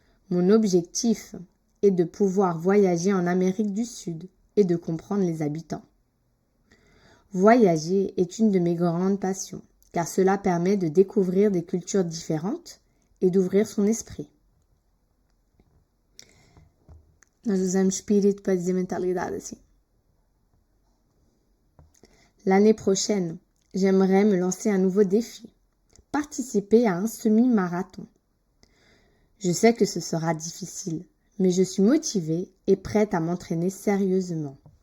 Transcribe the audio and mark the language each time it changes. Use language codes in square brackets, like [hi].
[fr] Mon objectif est de pouvoir voyager en Amérique du Sud et de comprendre les habitants. Voyager est une de mes grandes passions, car cela permet de découvrir des cultures différentes et d'ouvrir son esprit. [pt] Nós usamos espírito para dizer mentalidade assim. [fr] L'année prochaine, j'aimerais me lancer un nouveau défi, participer à un semi-marathon. Je sais que ce sera difficile, mais je suis motivée et prête à m'entraîner sérieusement.